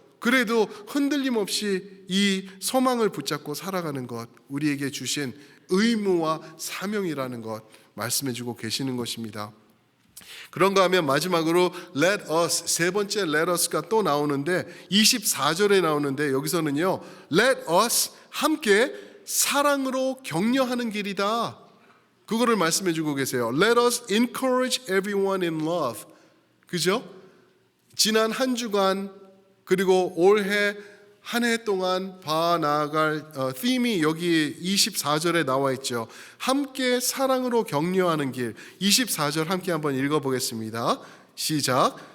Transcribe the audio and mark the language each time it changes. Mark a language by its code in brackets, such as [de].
[ko] 그래도 흔들림 없이 이 소망을 붙잡고 살아가는 것, 우리에게 주신 의무와 사명이라는 것 말씀해 주고 계시는 것입니다. 그런가 하면 마지막으로 [en] let us, [ko] 세 번째 let us가 또 나오는데 24절에 나오는데 여기서는요 let us 함께 사랑으로 격려하는 길이다, 그거를 말씀해 주고 계세요. [en] Let us encourage everyone in love. [ko] 그죠? 지난 한 주간 그리고 올해 한 해 동안 봐나갈 them이 여기 24절에 나와 있죠. 함께 사랑으로 격려하는 길. 24절 함께 한번 읽어보겠습니다. 시작.